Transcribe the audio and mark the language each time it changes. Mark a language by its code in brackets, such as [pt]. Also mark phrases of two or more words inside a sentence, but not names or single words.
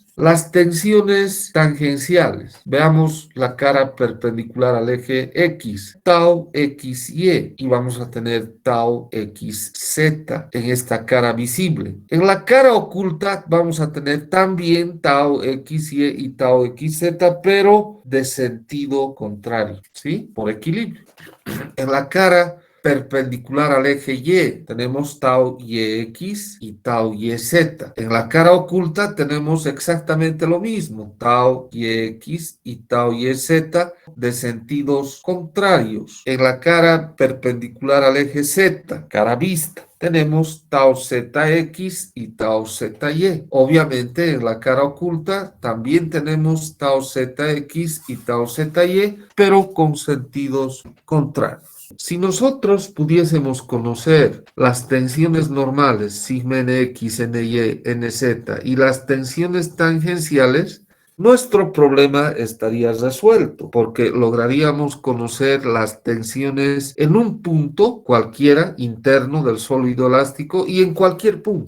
[es] Las tensiones tangenciales. Veamos la cara perpendicular al eje X, tau XY, y vamos a tener tau XZ en esta cara visible. En la cara oculta vamos a tener también tau XY y tau XZ, pero de sentido contrario, ¿sí? Por equilibrio. En la cara perpendicular al eje Y tenemos tau YX y tau YZ. En la cara oculta tenemos exactamente lo mismo, tau YX y tau YZ de sentidos contrarios. En la cara perpendicular al eje Z, cara vista, tenemos tau ZX y tau ZY. Obviamente en la cara oculta también tenemos tau ZX y tau ZY, pero con sentidos contrarios. Si nosotros pudiésemos conocer las tensiones normales, sigma nx, ny, nz, y las tensiones tangenciales, nuestro problema estaría resuelto, porque lograríamos conocer las tensiones en un punto cualquiera interno del sólido elástico y en cualquier punto.